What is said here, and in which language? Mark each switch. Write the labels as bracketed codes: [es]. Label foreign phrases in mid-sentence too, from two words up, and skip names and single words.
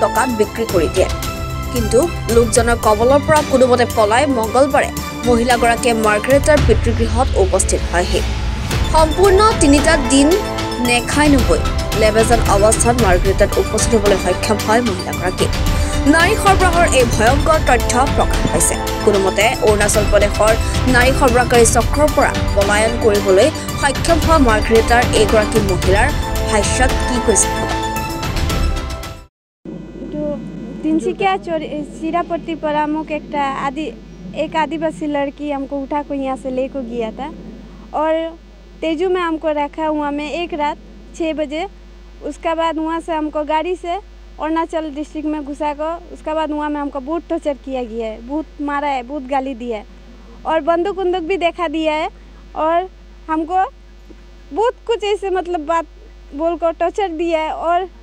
[as] টকাত বিক্ৰী কৰি দিয়ে কিন্তু লোকজনৰ কবলৰ পৰা কোনোমতে পলাই মঙ্গলবাৰে মহিলাগৰাকীয়ে মাৰ্গাৰেটাৰ পিতৃগৃহত উপস্থিত হয়হি সম্পূৰ্ণ 3টা দিন নেখাই নগৈ লেবেজান অৱস্থাত মাৰ্গাৰেটাত উপস্থিত হ'বলৈ সক্ষম হয় মহিলাগৰাকী নাৰী সৰবৰাহৰ এই ভয়ংকৰ তথ্য প্ৰকাশ পাইছে কোনোমতে অৰুণাচল প্ৰদেশৰ নাৰী সৰবৰাহকাৰী চক্ৰৰ পৰা পলায়ন কৰিবলৈ সক্ষম হোৱা মাৰ্গাৰেটাৰ এইগৰাকী মহিলাৰ ভাষ্যত কি কৈছে [hi] तिनसुकिया चिरापट्टी पर अमुक एक आदिवासी लड़की हमको उठा को यहाँ से लेकर गया था और तेजू में हमको रखा हुआ में एक रात 6 बजे उसका बाद वहाँ से हमको गाड़ी से अरुणाचल डिस्ट्रिक्ट में घुसा कर उसका बाद वहाँ में हमको बहुत टॉर्चर किया गया है बहुत मारा है बहुत गाली दिया है और बंदूक भी देखा दिया है और हमको बहुत कुछ ऐसे मतलब बात बोलकर टॉर्चर दिया है और